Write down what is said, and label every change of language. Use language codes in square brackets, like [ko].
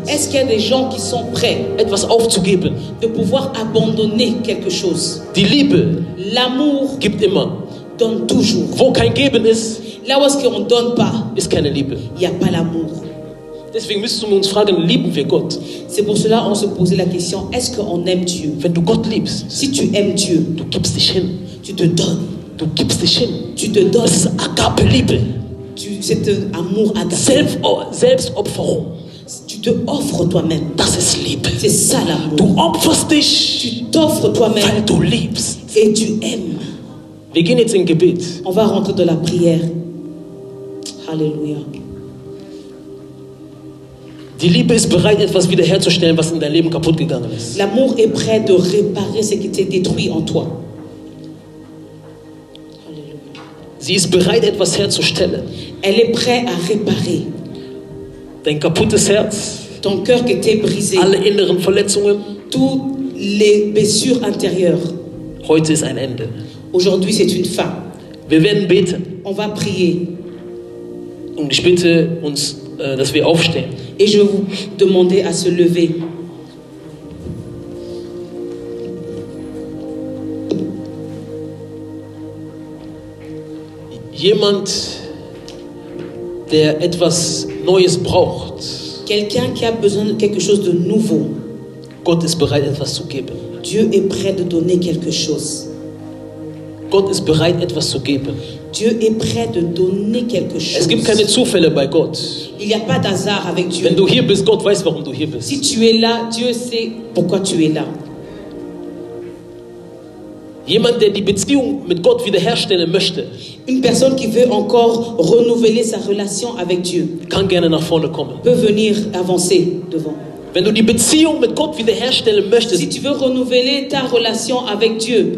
[fr] Est-ce qu'il y a des gens qui sont prêts [de] etwas aufzugeben? [fr] de pouvoir abandonner quelque chose? [de] Die Liebe [fr] L'amour [de] gibt immer. [fr] donne toujours. [de] Wo kein Geben ist, [fr] Là où est-ce qu'on ne donne pas, [de] ist keine Liebe. [fr] il n'y a pas l'amour. [de] Deswegen müssen wir uns fragen, lieben wir Gott? [fr] C'est pour cela qu'on se posait la question, est-ce qu'on aime Dieu? [de] Wenn du Gott liebst, [fr] Si tu aimes Dieu, [de] du gibst dich hin. [fr] tu te donnes. [de] Du gibst dich hin. [fr] Tu te donnes. [de] Das ist Agape-Liebe. [fr] C'est un amour agape. [de] Selbstopferung. [fr] Tu te offres toi-même. [de] Das ist Liebe. [fr] C'est ça l'amour. [de] Du opferst dich, [fr] Tu t'offres [de] weil [fr] toi-même [de] du liebst. [fr] et tu aimes. [de] Wir gehen jetzt in Gebet. [fr] On va rentrer dans la prière. Alléluia. [de] Die Liebe ist bereit, etwas wiederherzustellen, was in deinem Leben kaputt gegangen ist. [fr] L'amour est prêt de réparer ce qui t'est détruit en toi. Alléluia. [de] Sie ist bereit, etwas herzustellen. [fr] Elle est prête à réparer. [de] Dein kaputtes Herz, [fr] Ton cœur qui était brisé, [de] alle inneren Verletzungen, [fr] toutes les blessures intérieures. [de] heute ist ein Ende. [fr] Aujourd'hui, c'est une fin. [de] Wir werden beten. [fr] On va prier. [de] Und ich bitte uns, dass wir aufstehen. [fr] Et je vais vous demander à se lever. [de] Jemand, der etwas Neues braucht. [fr] Quelqu'un qui a besoin de quelque chose de nouveau. [de] Gott ist bereit, etwas zu geben. [fr] Dieu est prêt de donner quelque chose. [de] Gott ist bereit, etwas zu geben. [fr] Dieu est prêt de donner quelque chose. [de] Es gibt keine Zufälle bei Gott. [fr] Il n'y a pas d'hasard avec Dieu. [de] Wenn du hier bist, Gott weiß, warum du hier bist. [fr] Si tu es là, Dieu sait pourquoi tu es là. [de] Jemand, der die Beziehung mit Gott wiederherstellen möchte, [fr] Une personne qui veut encore renouveler sa relation avec Dieu [de] kann gerne nach vorne kommen. [fr] peut venir avancer devant. [de] Wenn du die Beziehung mit Gott wiederherstellen möchtest, [fr] Si tu veux renouveler ta relation avec Dieu,